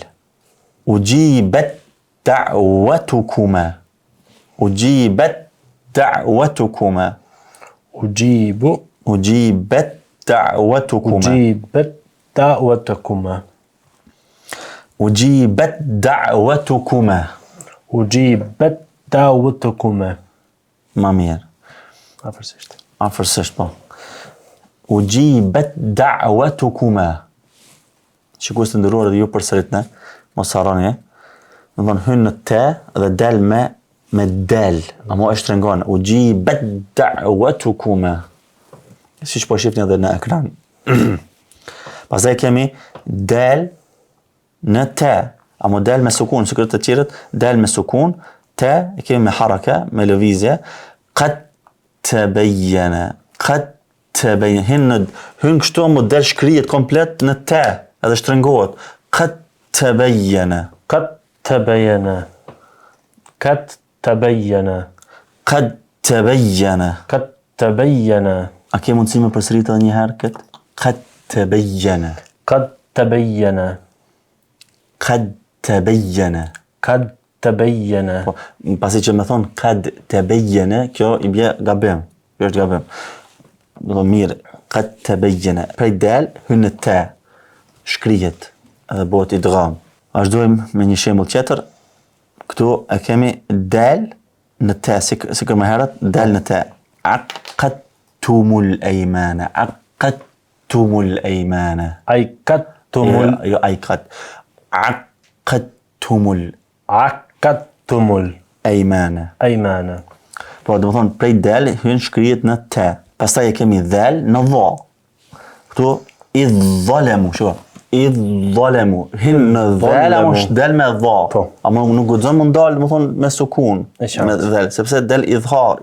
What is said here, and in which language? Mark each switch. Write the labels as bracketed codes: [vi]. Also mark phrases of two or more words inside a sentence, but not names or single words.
[ar] أجيبت دعوتكما. أجيبت دعوتكما. أجيبت دعوتكما. دعوتكما. أجيبت دعوتكما. أجيبت دعوتكما. [sq] Ma mirë. Afërsisht. Afërsisht, po. [ar] أجيبت دعوتكما. [sq] Shikues të nderuar dhe ju përsëritne, mos harroni. Do të thonë hyn në te dhe del me del. Amo e shtrengon. [ar] أجيبت دعوتكما. [sq] Siç po shihni edhe në ekran. Pastaj kemi del në te. Amo del me sukun, si këtë të tjerët, del me sukun, te e kemi me haraka, me lëvizje. [ar] قد تبين. قد تبين. [sq] Hyn kështu mo del shkrihet komplet në te, edhe shtrengohet. [ar] قد تبين. قد تبين. قد تبين. قد تبين. قد تبين. [sq] A ke mundësi me përsëritë edhe një herë këtë? [ar] قد تبين. قد تبين. قد تبين. قد تبين. [sq] Po, pasi që me thonë [ar] قد تبين, [sq] kjo i bje gabim. Kjo është gabim. Do të mirë, [ar] قد تبين. [sq] Prej del, hyn në te, shkrihet edhe bëhet idgham. Vazhdojmë me një shembull tjetër. Këtu e kemi del në te, si më herët, del në te. [ar] عقدتم الأيمان. عقدتم الأيمان. Aikattumul. Jo, aiqad. عقدتم عقدتم الأيمان. الأيمان. [sq] Po, do të thonë prej del hyn shkrihet në te. Pastaj e kemi del në dha. Këtu [ar] إذ ظلموا, [sq] shiko. [ar] إذ ظلموا. [sq] Hyn në del apo është del me dha. Po. Ama nuk guxon më ndal, do të thonë me sukun. Me del, sepse del idhar.